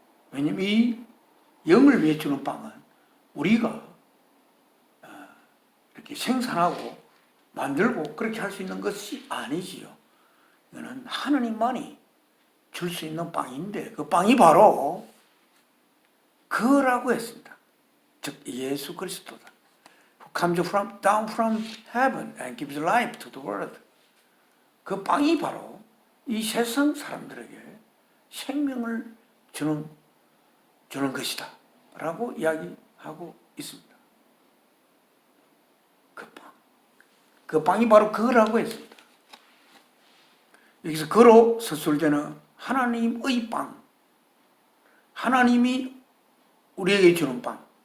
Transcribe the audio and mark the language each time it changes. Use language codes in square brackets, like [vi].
[ko] 왜냐하면 이 영을 위해 주는 빵은 우리가 이렇게 생산하고 만들고 그렇게 할 수 있는 것이 아니지요. 이거는 하나님만이 줄 수 있는 빵인데, 그 빵이 바로 그라고 했습니다. 즉 예수 그리스도다. [en] Who comes down from heaven and gives life to the world. [ko] 그 빵이 바로 이 세상 사람들에게 생명을 주는 것이다 라고 이야기하고 있습니다. 그 빵이 바로 그라고 했습니다. 여기서 그로 서술되는 하나님의 빵, 하나님이 우리에게 주는 빵.